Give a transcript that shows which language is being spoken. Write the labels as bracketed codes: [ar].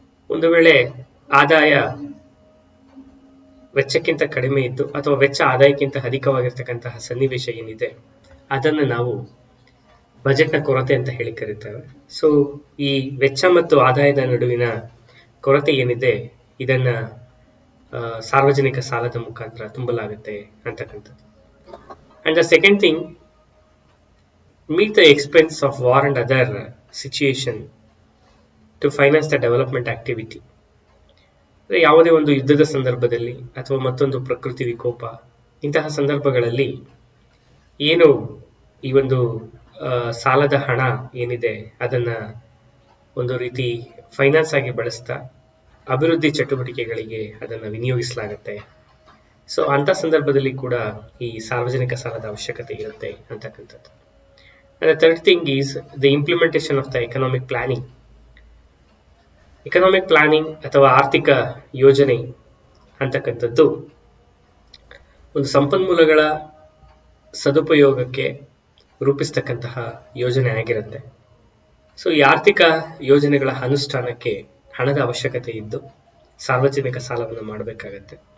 [kn] ಒಂದು ವೇಳೆ ಆದಾಯ ವೆಚ್ಚಕ್ಕಿಂತ ಕಡಿಮೆ ಇದ್ದು ಅಥವಾ ವೆಚ್ಚ ಆದಾಯಕ್ಕಿಂತ ಅಧಿಕವಾಗಿರ್ತಕ್ಕಂತಹ ಸನ್ನಿವೇಶ ಏನಿದೆ ಅದನ್ನು ನಾವು ಬಜೆಟ್ನ ಕೊರತೆ ಅಂತ ಹೇಳಿ ಕರೀತೇವೆ. ಸೊ ಈ ವೆಚ್ಚ ಮತ್ತು ಆದಾಯದ ನಡುವಿನ ಕೊರತೆ ಏನಿದೆ ಇದನ್ನ ಸಾರ್ವಜನಿಕ ಸಾಲದ ಮುಖಾಂತರ ತುಂಬಲಾಗುತ್ತೆ ಅಂತಕ್ಕಂಥದ್ದು. [en] And the second thing, meet the expense of war and other situation to finance the development activity. [kn] ಯಾವುದೇ ಒಂದು ಯುದ್ಧದ ಸಂದರ್ಭದಲ್ಲಿ ಅಥವಾ ಮತ್ತೊಂದು ಪ್ರಕೃತಿ ವಿಕೋಪ ಇಂತಹ ಸಂದರ್ಭಗಳಲ್ಲಿ ಏನು ಈ ಒಂದು ಸಾಲದ ಹಣ ಏನಿದೆ ಅದನ್ನ ಒಂದು ರೀತಿ ಫೈನಾನ್ಸ್ ಆಗಿ ಬಳಸ್ತಾ ಅಭಿವೃದ್ಧಿ ಚಟುವಟಿಕೆಗಳಿಗೆ ಅದನ್ನ ವಿನಿಯೋಗಿಸಲಾಗುತ್ತೆ. ಸೊ ಅಂತ ಸಂದರ್ಭದಲ್ಲಿ ಕೂಡ ಈ ಸಾರ್ವಜನಿಕ ಸಾಲದ ಅವಶ್ಯಕತೆ ಇರುತ್ತೆ ಅಂತಕ್ಕಂಥದ್ದು. [en] And the third thing is the implementation of the economic planning. [kn] Economic planning ಅಥವಾ ಆರ್ಥಿಕ ಯೋಜನೆ ಅಂತಕ್ಕಂಥದ್ದು ಒಂದು ಸಂಪನ್ಮೂಲಗಳ ಸದುಪಯೋಗಕ್ಕೆ ರೂಪಿಸ್ತಕ್ಕಂತಹ ಯೋಜನೆ ಆಗಿರುತ್ತೆ. ಸೊ ಈ ಆರ್ಥಿಕ ಯೋಜನೆಗಳ ಅನುಷ್ಠಾನಕ್ಕೆ ಹಣದ ಅವಶ್ಯಕತೆ ಇದ್ದು ಸಾರ್ವಜನಿಕ ಸಾಲವನ್ನು ಮಾಡಬೇಕಾಗತ್ತೆ.